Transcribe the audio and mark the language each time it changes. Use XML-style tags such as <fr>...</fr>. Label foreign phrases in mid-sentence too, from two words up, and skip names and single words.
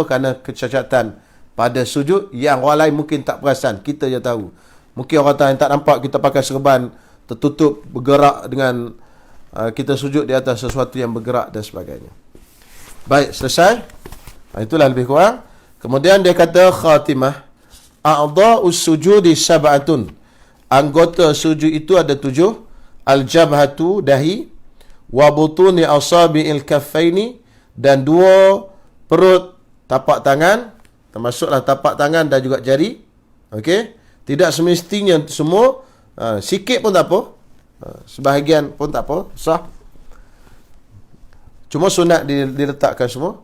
<ms>Kerana kecacatan pada sujud yang orang lain mungkin tak perasan, kita je tahu. Mungkin orang lain tak nampak kita pakai serban tertutup, bergerak dengan kita sujud di atas sesuatu yang bergerak dan sebagainya. Baik, selesai. Itulah lebih kurang. Kemudian dia kata khatimah,</ms> <ar>أعضاء السجود سبعة.</ar> <ms>Anggota sujud itu ada 7.</ms> <ar>الجبهة, dahi, وبطون أصابع الكفين,</ar> <ms>dan 2 perut tapak tangan, termasuklah tapak tangan dan juga jari. Okey, tidak semestinya semua, Sikit pun tak apa. Sebahagian pun tak apa, sah. Cuma sunat diletakkan semua.</ms>